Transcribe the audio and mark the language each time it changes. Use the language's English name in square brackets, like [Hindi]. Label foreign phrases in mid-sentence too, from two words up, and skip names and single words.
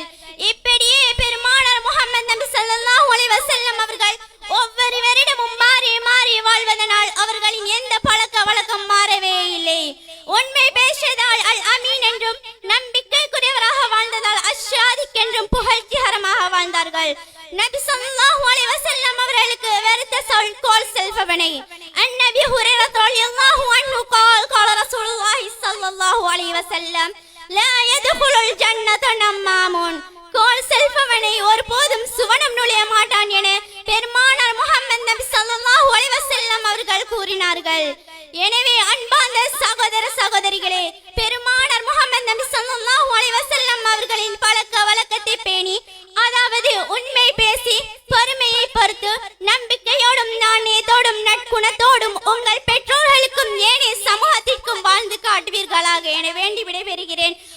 [Tamil] இப்படியே பெருமானார் முஹம்மது நபி [Arabic] صلى الله عليه وسلم [Tamil] அவர்கள் ஒவ்வொரு வருடமும் மாறி மாறி வாழ்வதனால் அவர்களின் எந்த பழக்க வழக்கம் மாறவே இல்லை. உண்மை பேசியதால் அல் அமீன் என்றும், நம்பிக்கைக்குரியவராக வாழ்ந்ததால் அஷாதிக் என்றும் புகழ்ச்சிகரமாக வாழ்ந்தார்கள். நபி [Arabic] صلى الله عليه وسلم [Tamil] அவர்களுக்கு வெறுத்த சொல் கோல் செல்பவனை. [Arabic] النبي هريرة رضي الله عنه قال رسول الله صلى الله عليه وسلم لا يدخل الجنة نمام. [Tamil] கோல் செல்பவனை ஒருபோதும் சுவனம் நுழைய மாட்டான் என பெருமானார் முஹம்மது நபி [Arabic] صلى الله عليه وسلم [Tamil] அவர்கள் கூறினார்கள். எனவே அன்பார்ந்த சகோதர சகோதரிகளே, பெருமானார் முஹம்மது நபி [Arabic] صلى الله عليه وسلم [Tamil] அவர்களின் பழக்க வழக்கத்தை பேணி, அதாவது உண்மை பேசி, பொறுமையை பொறுத்து, நம்பிக்கையோடும் நாணயத்தோடும் நற்குணத்தோடும் உங்கள் பெற்றோர்களுக்கும் ஏனைய சமூகத்திற்கும் வாழ்ந்து காட்டுவீர்களாக என வேண்டி விடைபெறுகிறேன்.